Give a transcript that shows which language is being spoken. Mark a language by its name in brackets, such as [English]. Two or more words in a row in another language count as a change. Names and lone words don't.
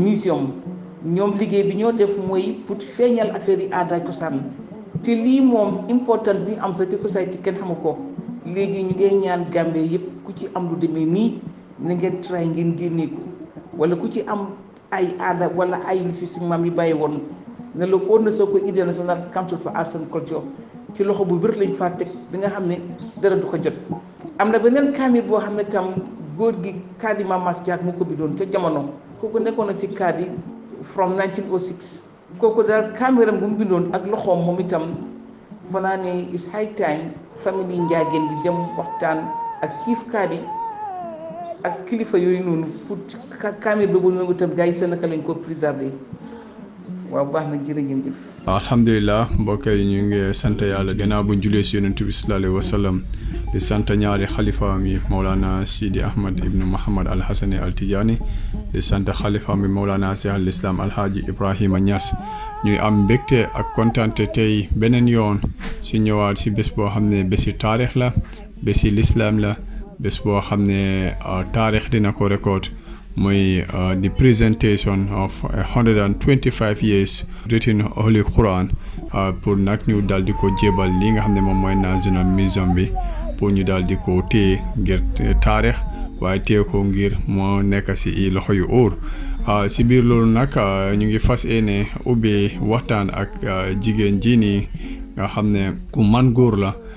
[Wolof] muséum ñoom liggéey bi ñoo def mooy pour feeñal affaire yi aada cosaan te lii moom important bi am sa ki ko say ci kenn xamu ko léegi ñu ngeen ñaan Gambie yëpp ku ci am lu demee nii na ngeen try ngeen génnee ko wala ku ci am ay aada wala ay lu fi si maam yi bàyyi woon ne la ko na soo ko idée National Council for Arts and Culture ci loxo bu wér lañ faa teg bi nga xam ne dara du ko jot. am na beneen kaamil boo xam ne tam góor gi Kadi Mamas Diak mu ko bindoon ca jamono kooku nekkoon na fi Kadi from 1906 kooku daal kaamiram bu mu bindoon ak loxoom moom itam fanaa ne [English] is high time [Wolof] famille Njaageen bi dem waxtaan ak Chief Kadi ak kilifa yooyu noonu pour kaamil boobu noonu itam gars yi seen naka lañ ko préserver. waaw baax na jërëjëf. alhamdulilah mbokk yi ñu ngi sant yàlla gannaaw bu ñu julee si yonent bi [Arabic] sallallahu alayhi wa sallam [Wolof] di sant ñaari xalifaam yi Mawlana Sidi Ahmad ibnu Muhammad al Hassani al Tijaani di sant xalifaam bi Mawlana Cheikh al Islam Alhaji Ibrahima Niass ñuy am mbégte ak kontante tey beneen yoon si ñëwaat si bés boo xam ne bési taarix la bési lislaam la bés boo xam ne taarix dina ko record muy [English] the presentation of 125 years written Holy Quran [Wolof] pour nag ñu daal di ko jébal li nga xam ne moom mooy National Museum bi pour ñu daal di ko téye ngir taarix waaye téye ko ngir moo nekk si i loxo yu óor si biir loolu nag ñu ngi fas yéene ubbi waxtaan ak jigéen ji nii nga xam ne ku man góor la